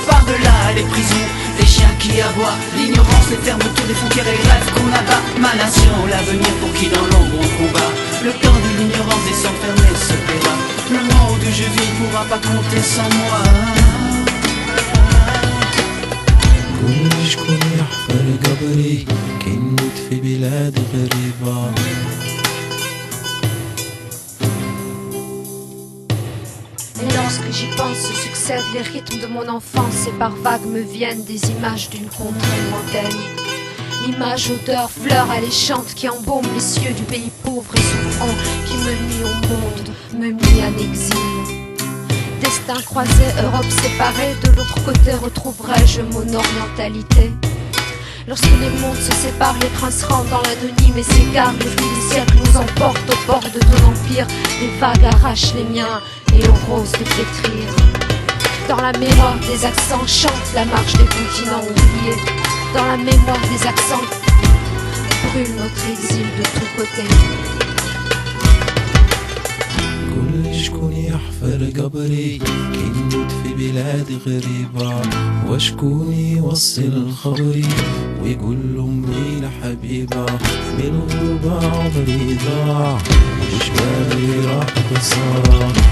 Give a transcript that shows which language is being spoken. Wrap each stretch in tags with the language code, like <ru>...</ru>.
<fr>Par-delà les prisons, les chiens qui aboient, l'ignorance, les fermetures des frontières et les rêves qu'on abat. Ma nation, l'avenir pour qui dans l'ombre on combat. Le temps de l'ignorance et s'enfermer se paiera. Le monde où je vis ne pourra pas compter sans moi.</fr> <ar>كل شكون يحفر قبري كنموت في بلاد غريبة.</ar> <fr>Et lorsque j'y pense, se succèdent les rythmes de mon enfance et par vagues me viennent des images d'une contrée lointaine. Images, odeurs, fleurs alléchantes qui embaument les cieux du pays pauvre et souffrant qui me nuit au monde, me mit en exil. Destin croisé, Europe séparée, de l'autre côté retrouverai-je mon orientalité. Lorsque les mondes se séparent, les princes rentrent dans l'anonyme et s'égarent. Le fil des siècles nous emporte au bord de ton empire. Les vagues arrachent les miens et on rose de pétrir. Dans la mémoire des accents chante la marche des continents oubliés. Dans la mémoire des accents brûle notre exil de tous côtés.</fr> <ar>كل شكون يحفر قبري كنموت في بلاد غريبة. وشكون يوصل خبري ويقول لأمي لحبيبة من غربة عمري ضاع وجبالي راح خسارة.</ar>